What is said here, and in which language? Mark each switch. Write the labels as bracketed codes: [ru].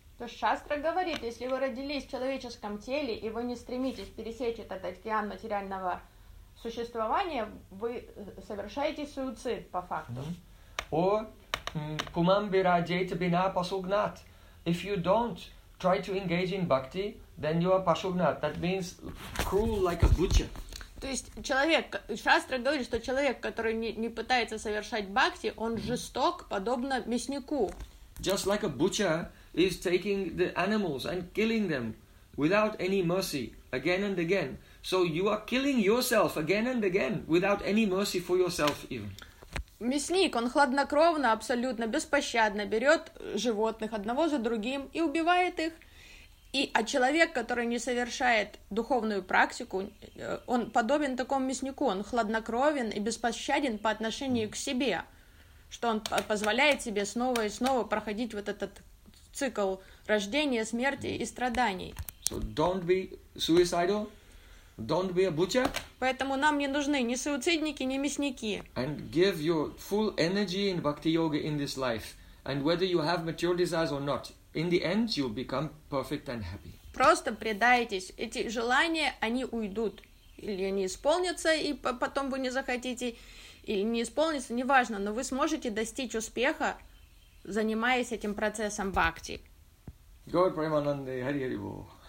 [ru] То Шастра говорит, если вы родились в человеческом теле, и вы не стремитесь пересечь этот океан материального существования, вы совершаете суицид, по факту. [en] Or, [sa] Pumam Birajeta Bina Pasugnat, [en] if you don't try to engage in bhakti, then you are Pasugnat. That means cruel like a butcher. [ru] То есть человек, Шастра говорит, что человек, который не пытается совершать бхакти, он жесток, подобно мяснику. [en] Just like a butcher is taking the animals and killing them without any mercy again and again. So you are killing yourself again and again without any mercy for yourself even. [ru] Мясник, он хладнокровно, абсолютно беспощадно берет животных одного за другим и убивает их. А человек, который не совершает духовную практику, он подобен такому мяснику, он хладнокровен и беспощаден по отношению к себе, что он позволяет себе снова и снова проходить вот этот цикл рождения, смерти и страданий. [en] So don't be suicidal, don't be a butcher. [ru] Поэтому нам не нужны ни суицидники, ни мясники. [en] And give your full energy in bhakti yoga in this life. And whether you have material desires or not, in the end, you'll become perfect and happy. [ru] Просто предайтесь. Эти желания, они уйдут. Или они исполнятся, и потом вы не захотите, или не исполнится, неважно, но вы сможете достичь успеха, занимаясь этим процессом бхакти. Говор Праймананды, Хари Хари Бо.